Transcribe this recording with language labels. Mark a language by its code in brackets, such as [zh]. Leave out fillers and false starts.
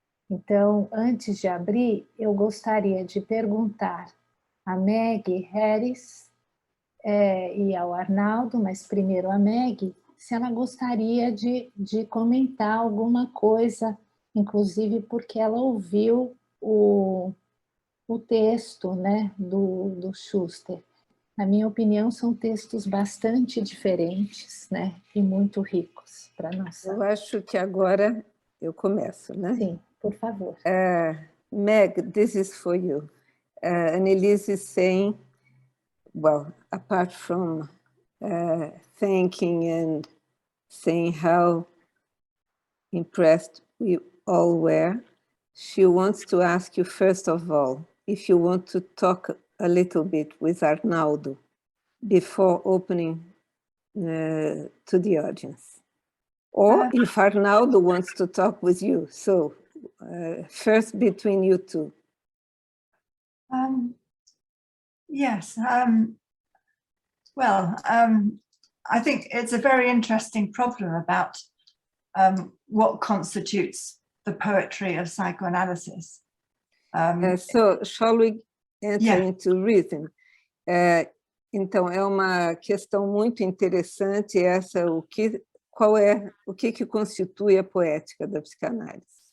[pt] Então, antes de abrir, eu gostaria de perguntar a Meg Harris e ao Arnaldo, mas primeiro a Meg, se ela gostaria de comentar alguma coisa, inclusive porque ela ouviu o texto, né, do Schuster. Na minha opinião, são textos bastante diferentes, né, e muito ricos para nós. Eu acho que agora eu começo, né? Sim, por favor. [en] Meg, this is for you. Annelise is saying, well, apart from thanking and saying how impressed we all were, she wants to ask you, first of all, if you want to talk a little bit with Arnaldo before opening to the audience. Or if Arnaldo wants to talk with you. So first between you two. Yes. Well, I think it's a very interesting problem about what constitutes the poetry of psychoanalysis. So shall we enter Yeah. into rhythm? [pt] Então, é uma questão muito interessante essa, o que constitui a poética da psicanálise.